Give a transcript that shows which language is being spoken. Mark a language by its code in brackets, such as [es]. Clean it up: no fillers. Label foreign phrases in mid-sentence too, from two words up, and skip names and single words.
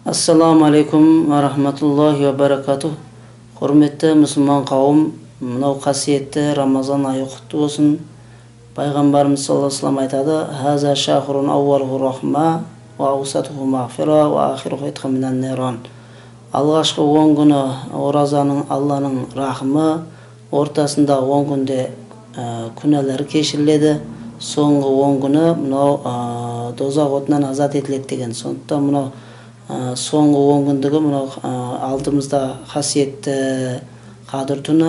[ar] السلام عليكم ورحمة الله وبركاته. [kk] Құрметті мұсылман қауым, мынау қасиетті Рамазан айы құтты болсын. Пайғамбарымыз [ar] صلى الله عليه وسلم [kk] айтады: [ar] "هذا شهر أوله رحمة وأوسطه مغفرة وآخره عتق من النار." [kk] Алғашқы 10 күні оразаның Алланың рахымы, ортасында 10 күнде күнәлері кешіріледі, соңғы 10 күні мынау дозақ отынан азат етіледі деген. Сондықтан мынау соңғы 10 күндігі мынау алдымызда қасиетті Қадыр түні.